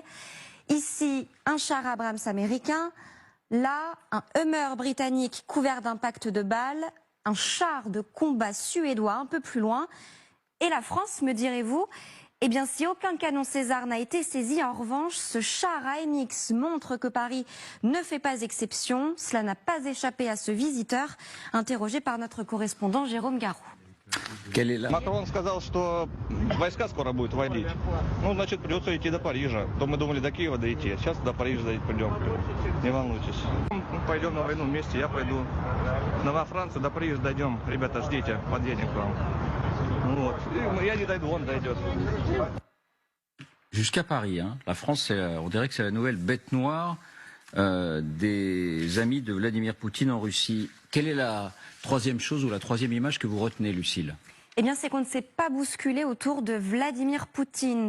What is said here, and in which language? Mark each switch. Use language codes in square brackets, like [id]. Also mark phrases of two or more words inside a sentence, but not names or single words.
[fr] Ici, un char Abrams américain. Là, un Hummer britannique couvert d'impacts de balles, un char de combat suédois un peu plus loin. Et la France, me direz-vous? Eh bien, si aucun canon César n'a été saisi, en revanche, ce char AMX montre que Paris ne fait pas exception. Cela n'a pas échappé à ce visiteur, interrogé par notre correspondant Jérôme Garou. [ru] Макрон сказал, что войска скоро будут вводить. Ну, значит, придется идти до Парижа. То мы думали до Киева дойти, а сейчас до Парижа пойдем. Не волнуйтесь. Пойдем на войну вместе, я пойду. Во Францию, до Парижа дойдем. Ребята, ждите, подъедем к вам. Вот. Я не дойду, он дойдет. [fr] Jusqu'à Paris, hein. La France, on dirait que c'est la nouvelle bête noire des amis de Vladimir Poutine en Russie. Quelle est la troisième chose ou la troisième image que vous retenez, Lucille? Eh bien, c'est qu'on ne s'est pas bousculé autour de Vladimir Poutine.